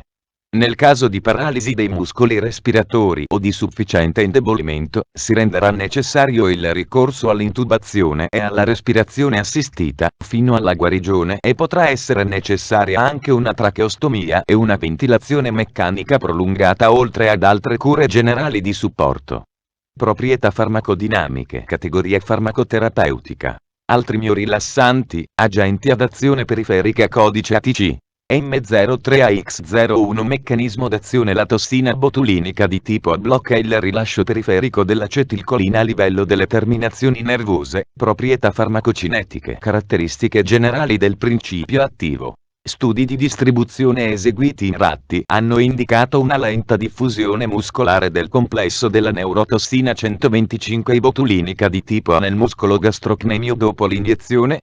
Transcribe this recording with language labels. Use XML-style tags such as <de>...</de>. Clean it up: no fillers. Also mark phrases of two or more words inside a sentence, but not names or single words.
<it>Nel caso di paralisi dei muscoli respiratori o di sufficiente indebolimento, si renderà necessario il ricorso all'intubazione e alla respirazione assistita, fino alla guarigione, e potrà essere necessaria anche una tracheostomia e una ventilazione meccanica prolungata, oltre ad altre cure generali di supporto. Proprietà farmacodinamiche. Categoria farmacoterapeutica. Altri miorilassanti, agenti ad azione periferica, codice ATC. M03AX01. Meccanismo d'azione: la tossina botulinica di tipo A blocca il rilascio periferico dell'acetilcolina a livello delle terminazioni nervose. Proprietà farmacocinetiche. Caratteristiche generali del principio attivo. Studi di distribuzione eseguiti in ratti hanno indicato una lenta diffusione muscolare del complesso della neurotossina 125 botulinica di tipo A nel muscolo gastrocnemio dopo l'iniezione.</it>